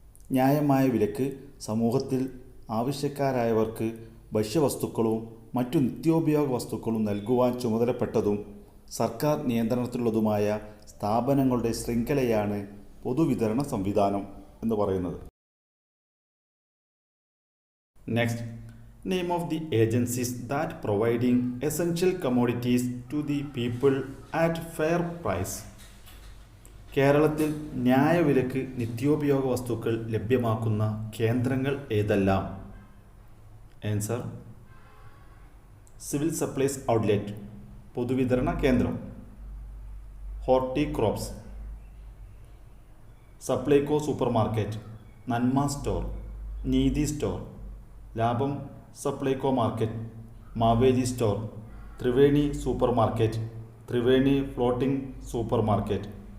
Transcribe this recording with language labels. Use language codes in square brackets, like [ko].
[ml] ന്യായമായ വിലക്ക് സമൂഹത്തിൽ ആവശ്യക്കാരായവർക്ക് ഭക്ഷ്യവസ്തുക്കളും മറ്റു നിത്യോപയോഗ വസ്തുക്കളും നൽകുവാൻ ചുമതലപ്പെട്ടതും സർക്കാർ നിയന്ത്രണത്തിലുള്ളതുമായ സ്ഥാപനങ്ങളുടെ ശൃംഖലയാണ് പൊതുവിതരണ സംവിധാനം എന്ന് പറയുന്നത്. [en] Next. Name of the agencies that providing essential commodities to the people at fair price. [ml] കേരളത്തിൽ ന്യായവിലക്ക് നിത്യോപയോഗ വസ്തുക്കൾ ലഭ്യമാക്കുന്ന കേന്ദ്രങ്ങൾ ഏതെല്ലാം? ആൻസർ സിവിൽ സപ്ലൈസ് ഔട്ട്ലെറ്റ് പൊതുവിതരണ കേന്ദ്രം, ഹോർട്ടിക്രോപ്സ്, സപ്ലൈകോ സൂപ്പർ മാർക്കറ്റ്, നന്മ സ്റ്റോർ, നീതി സ്റ്റോർ, ലാഭം Supplyco market, Maveli store, Triveni super market, Triveni floating super market.